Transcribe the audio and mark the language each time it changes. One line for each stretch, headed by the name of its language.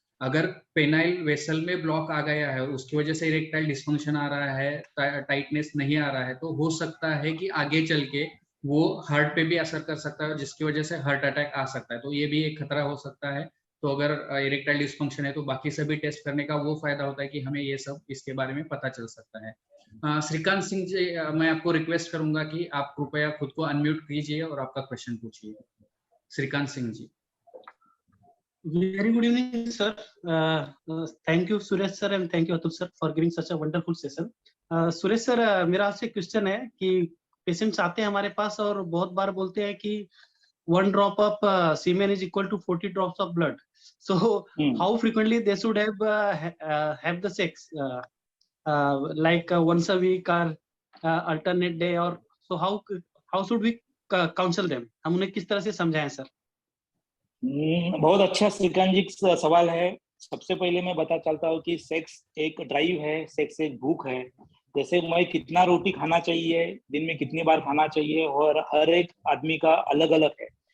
Hindi: अगर penile vessel में block आ गया है, उसकी वजह से इरेक्टाइल डिस्फंक्शन आ रहा है, टाइटनेस नहीं आ रहा है, तो हो सकता है कि आगे चल के वो हार्ट पे भी असर कर सकता है, जिसकी वजह से हार्ट अटैक आ सकता है। तो ये भी एक खतरा हो सकता है। तो अगर इरेक्टाइल डिस्फंक्शन है तो बाकी सभी टेस्ट करने का वो फायदा होता है कि हमें ये सब इसके बारे में पता चल सकता है। श्रीकांत सिंह जी, मैं आपको रिक्वेस्ट करूंगा कि आप कृपया खुद को अनम्यूट कीजिए और आपका क्वेश्चन पूछिए। Shrikant Singh ji.
English: Very good evening, sir. Thank you, Suresh sir, and thank you, Atul sir, for giving such a wonderful session.
Hindi: Suresh sir, मेरा आपसे क्वेश्चन है कि पेशेंट्स आते हैं हमारे पास और बहुत बार बोलते हैं कि
English: 1 drop of semen is equal to 40 drops of blood. So how frequently they should have the sex, like once a week or alternate day, or so how should we counsel them?
Hindi: हम उन्हें किस तरह से समझाएं sir? बहुत अच्छा श्रीकांत जी का सवाल है। सबसे पहले मैं बता चलता हूँ कि सेक्स एक ड्राइव है, सेक्स एक भूख है। जैसे मैं कितना रोटी खाना चाहिए, दिन में कितनी बार खाना चाहिए, और हर एक आदमी का अलग अलग है।